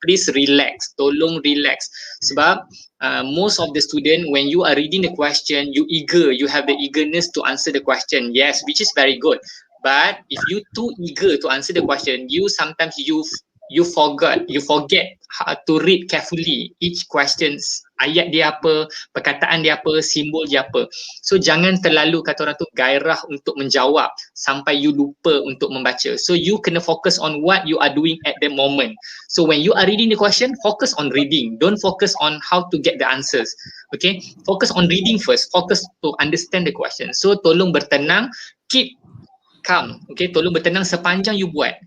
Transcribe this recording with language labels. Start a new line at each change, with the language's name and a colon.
English: Please relax,
Malay: tolong relax.
English: Sebab most of the student when you are reading the question, you have the eagerness to answer the question, yes, which is very good. But if you too eager to answer the question, you sometimes you forget how to read carefully each questions,
Malay: ayat dia apa, perkataan dia apa,
English: simbol dia apa.
Malay: So jangan terlalu kata orang tu gairah untuk menjawab sampai you lupa untuk membaca.
English: So you kena focus on what you are doing at the moment. So when you are reading the question, focus on reading. Don't focus on how to get the answers. Okay, focus on reading first. Focus to understand the question.
Malay: So tolong bertenang,
English: keep calm, okay,
Malay: tolong bertenang sepanjang you buat.